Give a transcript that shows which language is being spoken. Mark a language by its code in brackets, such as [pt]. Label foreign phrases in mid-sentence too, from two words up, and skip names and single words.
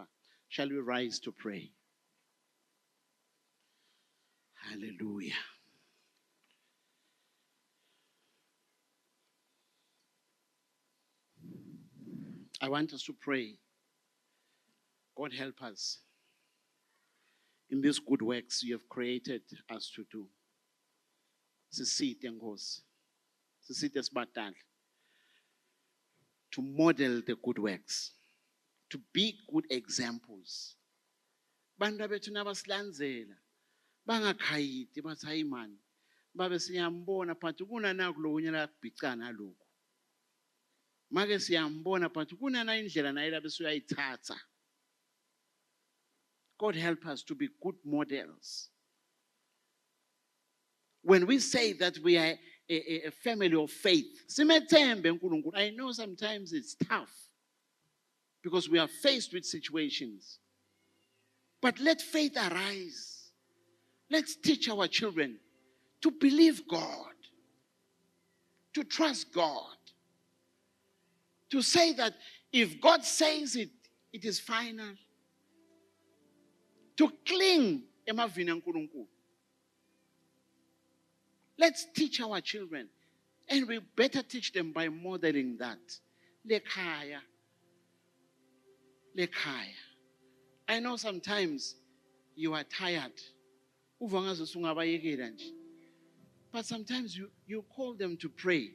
[en] Shall we rise to pray? Hallelujah. I want us to pray. God help us in these good works you have created us to do. [ss] Sisite Nkosi. Sisite sibatala. [en] To model the good works. To be good examples. [ss] Bantu bethu nabasilandzela bangakhayiti bathi hayi man babe siyambona phansi kunana kulokunye la kubhicana lokho. Make siyambona phansi kunana indlela naye labe siyayithatha. [en] God help us to be good models. When we say that we are a family of faith, I know sometimes it's tough because we are faced with situations. But let faith arise. Let's teach our children to believe God, to trust God, to say that if God says it, it is final. To cling [ss] emavini nkulunkulu. [en] Let's teach our children, and we better teach them by modeling that. [ss] Lekhaya. Lekhaya. [en] I know sometimes you are tired. But sometimes you call them to pray.